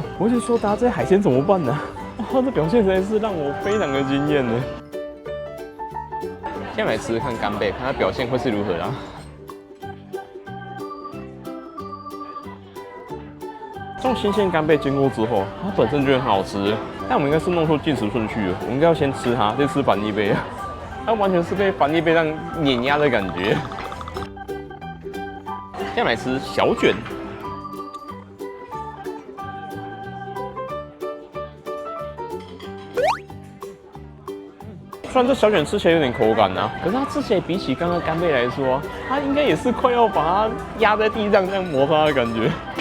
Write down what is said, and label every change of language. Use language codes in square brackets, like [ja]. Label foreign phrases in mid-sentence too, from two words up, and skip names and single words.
[zh] 我就說，大家這些海鮮怎麼辦呢、啊？哇，這表現實在是讓我非常的驚豔呢。先來吃吃看干貝，看它表現會是如何啦。這種新鮮干貝經過之後，它本身就很好吃，但我們應該是弄錯進食順序了。我們應該要先吃它，再吃反利貝啊！它完全是被反利貝這樣碾壓的感覺。先來吃小卷，雖然這小卷吃起來有點口感啊，可是它吃起來比起剛剛干貝來說，它應該也是快要把它壓在地上這樣摩擦的感覺。